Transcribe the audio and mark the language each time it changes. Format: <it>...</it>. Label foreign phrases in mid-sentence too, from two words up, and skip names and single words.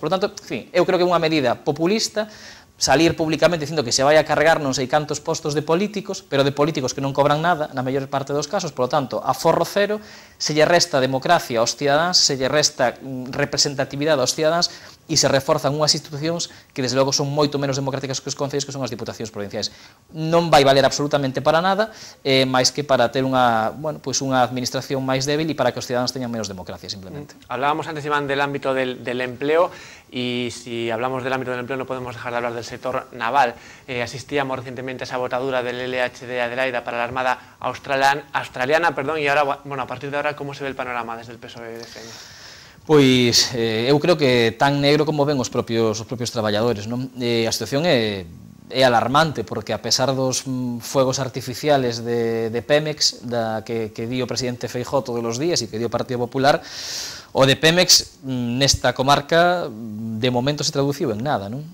<gl>Por tanto, en fin, eu creo que é unha medida populista, salir públicamente dicindo que se vai a carregar non sei cantos postos de políticos, pero de políticos que non cobran nada, na maior parte dos casos,</gl> <es>por lo tanto,</es> <gl>aforro cero, se lle resta democracia aos cidadáns, se lle resta representatividade aos cidadáns, e se reforzan unhas institucións que desde logo son moito menos democráticas que os concellos, que son as diputacións provinciais. Non vai valer absolutamente para nada, máis que para ter unha,</gl> <es>bueno, pues</es> <gl>unha administración máis débil e para que os ciudadanos teñan menos democracia, simplemente.</gl> <es>Hablábamos antes, Iván, del ámbito del empleo, y si hablamos del ámbito del empleo no podemos dejar de hablar del sector naval. Asistíamos recientemente a esa botadura del LHD Adelaida para la Armada australiana, y ahora, bueno, a partir de ahora, ¿cómo se ve el panorama desde el PSOE de Feña?</es> <gl>Pois, eu creo que tan negro como ven os propios traballadores, non? A situación é alarmante, porque a pesar dos</gl> <es>fuegos artificiales</es> <gl>de Pemex, que di o presidente Feijóo todos os días e que di o Partido Popular, o de Pemex nesta comarca de momento se traduciu en nada, non?</gl>